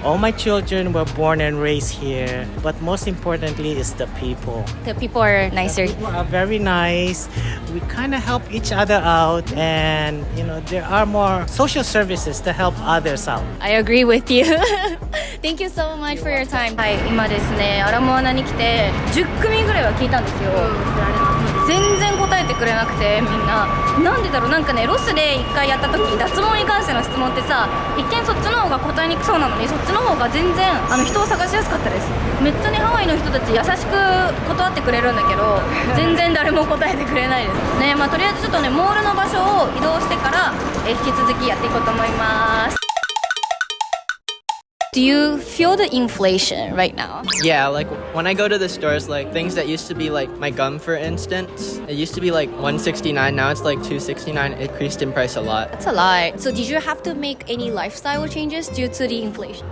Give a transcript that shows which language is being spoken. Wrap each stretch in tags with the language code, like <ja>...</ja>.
<en>All my children were born and raised here, but most importantly is the people. The people are nicer. The people are very nice. We kind of help each other out, and there are more social services to help others out. I agree with you. Thank you so much for your time.</en> <ja>はい、今ですねアラモアナに来て10組ぐらいは聞いたんですよ。全然答えてくれなくて、みんななんでだろう。なんかねロスで1回やった時脱毛に関しての質問ってさ、一見そっちの方が答えにくそうなのに、そっちの方が全然人を探しやすかったです。めっちゃねハワイの人たち優しく断ってくれるんだけど全然誰も答えてくれないですね。とりあえずちょっとねモールの場所を移動してから引き続きやっていこうと思います。</ja> <en>Do you feel the inflation right now? Yeah, like when I go to the stores, like things that used to be like my gum, for instance, it used to be like $169, now it's like $269. It increased in price a lot. That's a lot. So did you have to make any lifestyle changes due to the inflation?</en>